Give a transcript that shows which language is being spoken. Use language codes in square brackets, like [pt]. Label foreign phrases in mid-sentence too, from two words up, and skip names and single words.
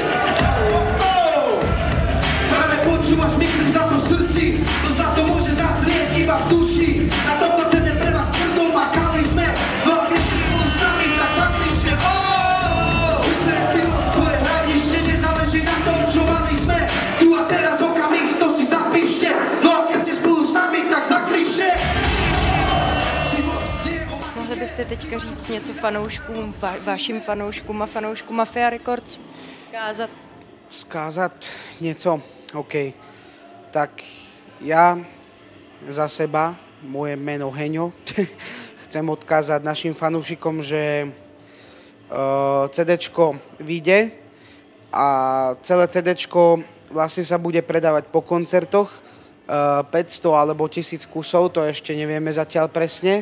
[sk] Práve počúvaš mixem Zlato v srdci, to zlato môže zazrieť iba v duši. Na tomto CD pre vás tvrdo makali sme, no a keď ste spolu s nami, tak zakričte srdce je pilot, tvoje hradište, nezáleží na tom, čo mali sme. Tu a teraz okamih, to si zapíšte, no a keď ste spolu s nami, tak zakričte. [cs] Mohli byste teďka říct něco fanouškům, vašim fanouškům a fanouškům Mafia Records? Vzkázat? [sk] Skázať niečo? OK. Tak ja za seba, moje meno Heňo, chcem odkázať našim fanúšikom, že CDčko vyjde a celé CDčko vlastne sa bude predávať po koncertoch, 500 alebo 1000 kusov, to ešte nevieme zatiaľ presne.